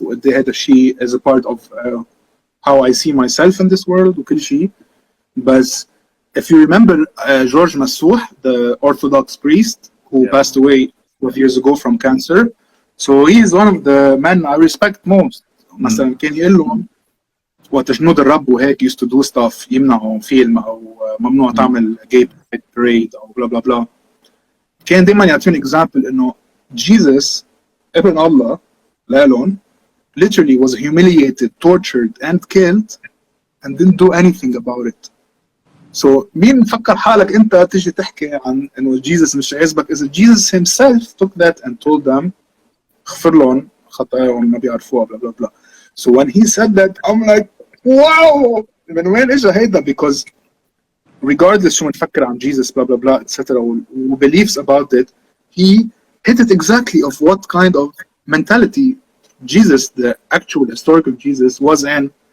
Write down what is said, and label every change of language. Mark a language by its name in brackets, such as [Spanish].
[Arabic] هذا الشيء [English] is a part of how I see myself in this world [Arabic] وكل شيء. [English] But if you remember George Masouh, the Orthodox priest who passed away 12 years ago from cancer, so he is one of the men I respect most. [Arabic] مثلا كان يقول لهم وقت جنود الرب وهيك [English] used to do stuff, [Arabic] يمنعوا فيلم او ممنوع تعمل [English] gay parade [Arabic] او بلا بلا بلا. كان دائما يعطيهم [English] example [Arabic] انه [English] Jesus [Arabic] ابن الله لالون [English] literally was humiliated, tortured and killed and didn't do anything about it. So [Arabic] مين فكر حالك انت تيجي تحكي عن انه Jesus مش عاجبك اذا Jesus [English] himself took that and told them [Arabic] اغفر لهم خطاياهم ما بيعرفوها بلا بلا بلا. [English] So when he said that, I'm like, wow! [Arabic] من وين اجى هيدا? [English] Because regardless [Arabic] شو بنفكر عن [English] Jesus blah blah blah etc. who believes about it, he hit it exactly of what kind of mentality Jesus, the actual historical Jesus, was in.